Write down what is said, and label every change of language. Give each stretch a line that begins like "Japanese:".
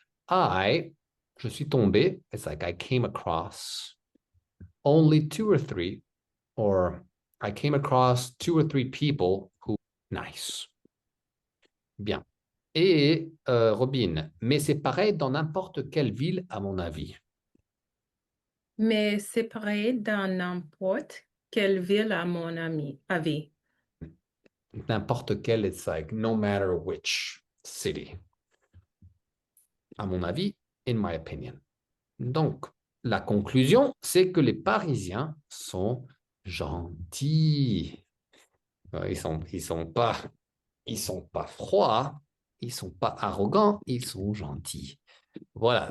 French: Je suis tombé,
English: it's like I came across only 2 or 3, or I came across 2 or 3 people who nice.
French: Bien. Et Robin, mais c'est pareil dans n'importe quelle ville, à mon avis. Mais c'est pareil dans n'importe quelle ville à mon avis. N'importe quelle,
English: it's like no matter which city.
French: À mon avis,
English: in my opinion.
French: Donc, la conclusion, c'est que les Parisiens sont gentils. Ils sont pas froids, ils sont pas arrogants, ils sont gentils. Voilà.